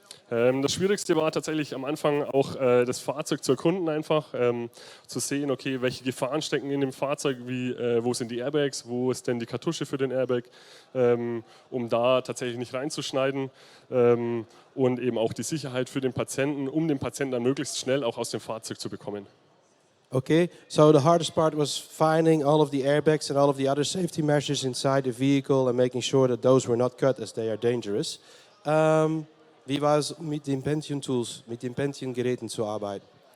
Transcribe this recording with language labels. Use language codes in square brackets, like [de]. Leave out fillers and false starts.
[de] Das Schwierigste war tatsächlich am Anfang auch das Fahrzeug zu erkunden, einfach zu sehen, okay, welche Gefahren stecken in dem Fahrzeug, wo sind die Airbags, wo ist denn die Kartusche für den Airbag, um da tatsächlich nicht reinzuschneiden, und eben auch die Sicherheit für den Patienten, um den Patienten dann möglichst schnell auch aus dem Fahrzeug zu bekommen. [en] Okay, so the hardest part was finding all of the airbags and all of the other safety measures inside the vehicle and making sure that those were not cut as they are dangerous. [de] Wie war es mit den Pentium-Tools, mit den Pentium-Geräten zu arbeiten?